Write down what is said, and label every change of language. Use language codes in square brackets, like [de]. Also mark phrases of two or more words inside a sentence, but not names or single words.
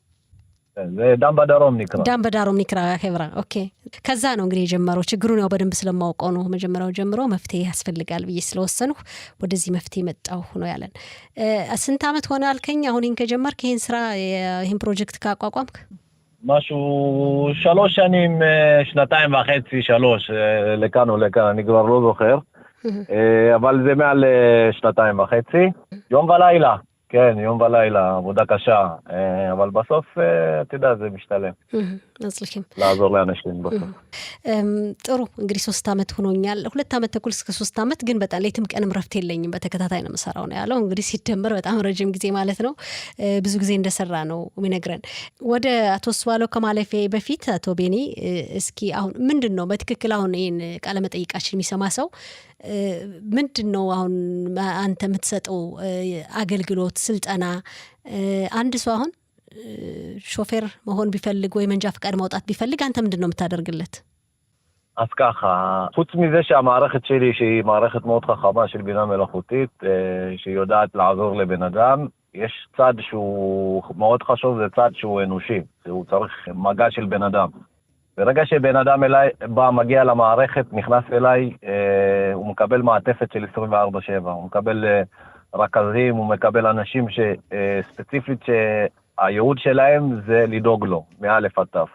[he] דן בדרום נקרא። דן בדרום נקרא חברה። [am] ኦኬ። ከዛ ነው እንግዲህ የጀመረው። ችግሩን ያው በደንብ ስለማውቀው ነው መጀመሪያው ጀምሮ መፍትሄ ያስፈልጋል ብዬ ስለወሰንሁ ወደዚህ መፍትሄ መጣሁ ነው ያለን። ስንት ዓመት ሆነ አልከኝ? አሁን ይሄን ከጀመርክ ይሄን ስራ ይሄን ፕሮጀክት ካቋቋምክ? [he] משהו 3 שנים, 2.5, 3, לכאן או לכאן, אני כבר לא זוכר. אבל זה מעל 2.5, יום ולילה. כן, יום ולילה, עבודה קשה, אבל בסוף, אתה יודע, זה משתלם. מצליחים. לעזור לאנשים בסוף. [am] ጥሩ እንግዲህ 3 ዓመት ሆኖኛል። 2 ዓመት ተኩል እስከ 3 ዓመት ግን በጣም ሌትም ቀንም ረፍት የለኝም። በተከታታይ ነው የምሰራው ነው ያለው። እንግዲህ ሲደመር በጣም ረጅም ጊዜ ማለት ነው። ብዙ ጊዜ እንደሰራ ነው የሚነግረን። ወደ አቶ ስዋለው ከማለፌ በፊት አቶ ቤኒ እስኪ አሁን ምንድነው በትክክል አሁን ይሄን ቃለ መጠይቃችን የሚሰማ ሰው ምንድነው አሁን አንተ የምትሰጠው አገልግሎት ስልጠና? አንድ ሰው አሁን ሾፌር መሆን ቢፈልግ ወይ መንጃ ፈቃድ ማውጣት ቢፈልግ አንተ ምንድነው የምታደርግለት? [he] אז ככה, חוץ מזה שהמערכת שלי שהיא מערכת מאוד חכמה של בינה מלאכותית, שיודעת לעזור לבן אדם, יש צד שהוא מאוד חשוב, זה צד שהוא אנושי, הוא צריך מגע של בן אדם. ברגע שבן אדם אליי בא, מגיע למערכת, נכנס אליי, הוא מקבל מעטפת של 24/7, הוא מקבל רכזים, הוא מקבל אנשים ספציפית שהייעוד שלהם זה לדאוג לו, מאלף עד תף.